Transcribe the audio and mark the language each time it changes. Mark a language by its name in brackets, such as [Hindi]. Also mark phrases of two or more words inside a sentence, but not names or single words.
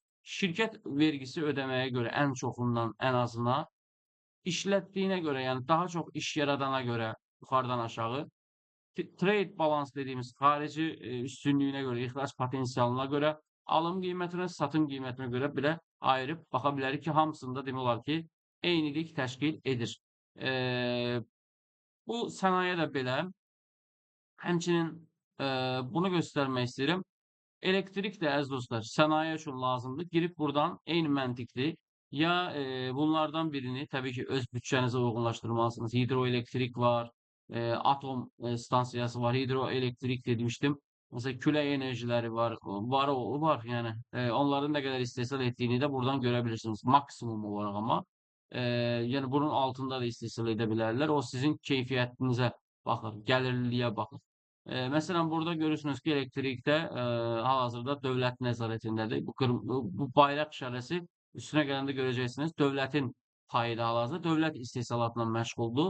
[Azerbaijani] Şirkət vergisi ödəməyə görə ən çoxundan ən azına, işlətdiyinə görə, yəni daha çox iş yaradana görə yuxarıdan aşağı, [English] trade balans [Azerbaijani] dediğimiz xarici üstünlüyünə görə, ixrac potensialına görə, alım qiymətinə, satım qiymətinə görə belə ayırıb baxa bilərik ki, hamısında demək olar ki, eynilik təşkil edir. Bu sənaye də belə. Həmçinin bunu göstərmək istəyirəm. Elektrik də əziz dostlar sənaye üçün lazımdır. Girib buradan eyni məntiqli ya bunlardan birini tabii ki öz bütçənizə uyğunlaşdırmalısınız. Hidroelektrik var, atom stansiyası var, hidroelektrik demiştim. Mesela külək enerjiləri var, var yani. [Turkish] Onların ne kadar istehsal ettiğini de buradan görebilirsiniz. Maksimum olarak ama. Yani bunun altında da istehsal edebilirler. [Azerbaijani] O sizin keyfiyyətinizə baxır, gəlirliliyə baxır. Mesela burada görürsünüz ki elektrikte hal-hazırda dövlət nəzarətindədir. [Turkish] Bu bayraq işarəsi üstüne gelende göreceksiniz. [Azerbaijani] Dövlətin payı da hal-hazırda dövlət istehsalatla məşğuldur.